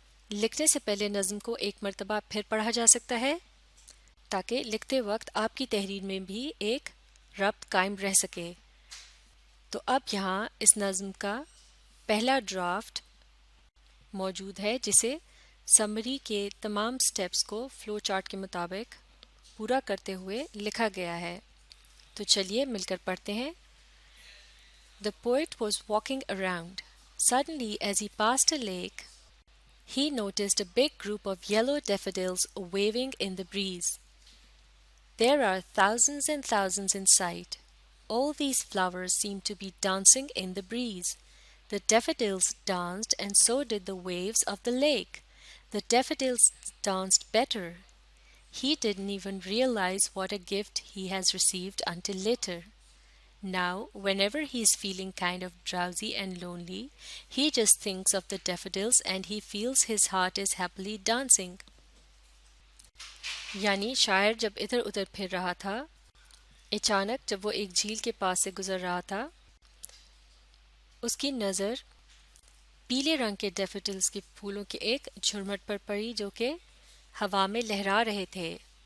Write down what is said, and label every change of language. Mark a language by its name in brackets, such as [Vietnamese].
[Urdu] لکھنے سے پہلے نظم کو ایک مرتبہ پھر پڑھا جا سکتا ہے تاکہ لکھتے وقت آپ کی تحریر میں بھی ایک ربط قائم رہ سکے. تو اب یہاں اس نظم کا پہلا ڈرافٹ موجود ہے جسے سمری کے تمام سٹیپس کو فلو چارٹ کے مطابق پورا کرتے ہوئے لکھا گیا ہے. تو چلیے مل کر پڑھتے ہیں. [English] The poet was walking around. Suddenly, as he passed a lake, he noticed a big group of yellow daffodils waving in the breeze. There are thousands and thousands in sight. All these flowers seemed to be dancing in the breeze. The daffodils danced, and so did the waves of the lake. The daffodils danced better. He didn't even realize what a gift he has received until later. Now, whenever he's feeling kind of drowsy and lonely, he just thinks of the daffodils and he feels his heart is happily dancing. [Urdu] یعنی شاعر جب ادھر ادھر پھر رہا تھا، اچانک جب وہ ایک جھیل کے پاس سے گزر رہا تھا، اس کی نظر پیلے رنگ کے ڈیفوڈلز کے پھولوں کے ایک جھرمٹ پر پڑی جو کہ ہوا میں لہرا رہے تھے.